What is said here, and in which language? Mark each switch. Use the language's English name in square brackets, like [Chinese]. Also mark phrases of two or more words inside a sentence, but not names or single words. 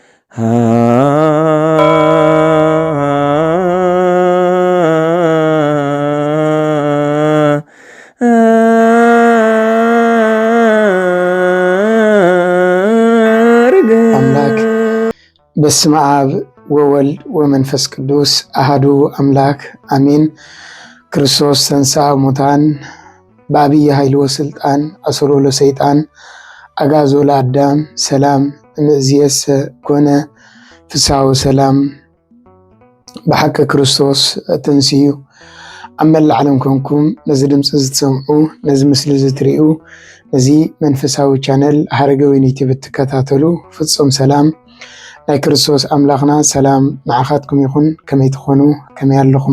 [Geez] አምላክ በስመ አብ ወወልድ ወመንፈስ ቅዱስ አሐዱ አምላክ አሜን። ክርስቶስ ተንሥአ እሙታን በዐቢይ ኃይል ወሥልጣን አሰሮ ለሰይጣን አግዓዞ ለአዳም ሰላም እምይእዜሰ ኮነ ፍስሐ ወሰላም። [Tigrinya] በሐቂ ክርስቶስ ተንሥኡ ኣብ መላእ ዓለም ኮንኩም ነዚ ድምፂ ዝትሰምዑ ነዚ ምስሊ ዝትሪኡ ነዚ መንፈሳዊ ቻነል ሀረገወይን ዩቲዩብ እትከታተሉ ፍጹም ሰላም ናይ ክርስቶስ ኣምላኽና ሰላም ንዓኻትኩም ይኹን። ከመይ ትኾኑ ከመይ ኣለኹም?